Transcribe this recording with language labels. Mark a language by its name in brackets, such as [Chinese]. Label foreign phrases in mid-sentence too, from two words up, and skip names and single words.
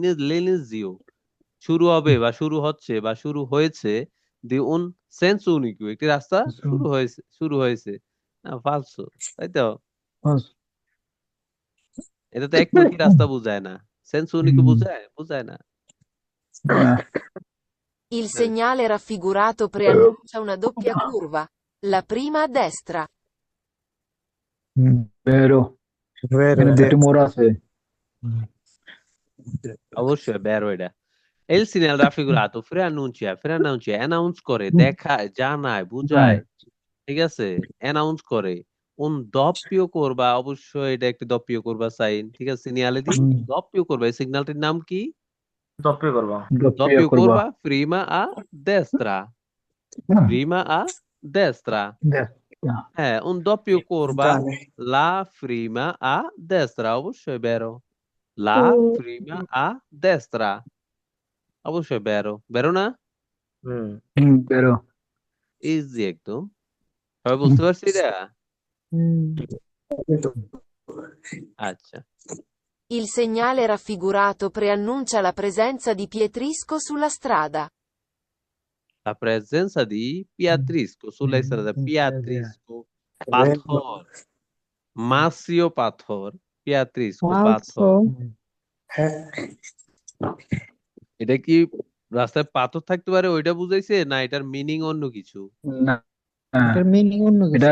[Bangla] ইনিজিও শুরু হবে বা শুরু হচ্ছে বা শুরু হয়েছে [Italian] di un senso unico [Bangla] একটি রাস্তা শুরু হয়েছে ফালসো তাই তো Falso. এটা তো একমুখী রাস্তা বোঝায় না [Italian] senso unico [Bangla] বোঝায় না Ah, [Italian] Il segnale raffigurato preannuncia una doppia curva. La prima a destra. vero. Vero, [Bangla] এখানে দুটো মোড় আছে। অবশ্যই বের এটা [Italian] El segnale raffigurato preannuncia [Bangla] অ্যানাউন্স করে দেখায় জানায় বুঝায় ঠিক আছে অ্যানাউন্স করে [Italian] un doppio curva [Bangla] অবশ্যই এটা [Italian] একটি doppio curva [Bangla] সাইন ঠিক আছে সিগন্যালে দি [Italian] doppio curva [Bangla] এই সিগন্যালটির নাম কি [Italian] দপ্পি করবা doppio করবা। curva prima a destra prima a destra হ্যাঁ un doppio curva Dale. la prima a destra অবশ্যই বেরো la prima a destra অবশ্যই বেরো না Vero. [Bangla] ইজি একদম সবাই বুঝতে পারছি এটা আচ্ছা [Italian] Il segnale raffigurato preannuncia la presenza di Pietrisco sulla strada. la presenza di Piatrisco sulla strada [Bangla] Piatrisco পাথর মাসিও পাথর Piatrisco পাথর এটা কি রাস্তায় পাথর থাকতে পারে ওইটা বুঝাইছে না এটার মিনিং অন্য কিছু না, এটার মিনিং অন্য এটা